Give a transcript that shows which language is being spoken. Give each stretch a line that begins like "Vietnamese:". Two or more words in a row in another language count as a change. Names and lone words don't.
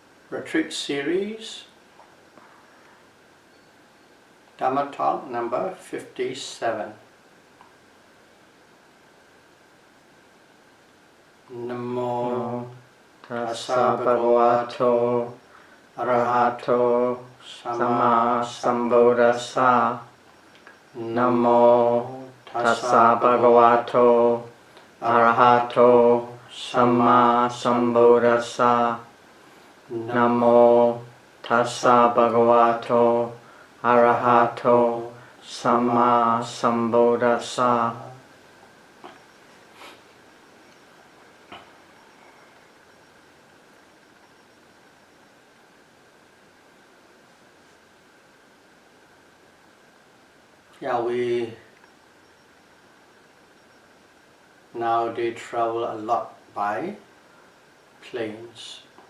English: retreat series, Dhamma talk number 57.
Pali: Namo tassa bhagavato arahato samma sambuddhassa. Namo tassa bhagavato arahato samma sambuddhassa. Namo tassa bhagavato arahato samma sambuddhassa.
English: Yeah, we nowadays travel a lot by planes.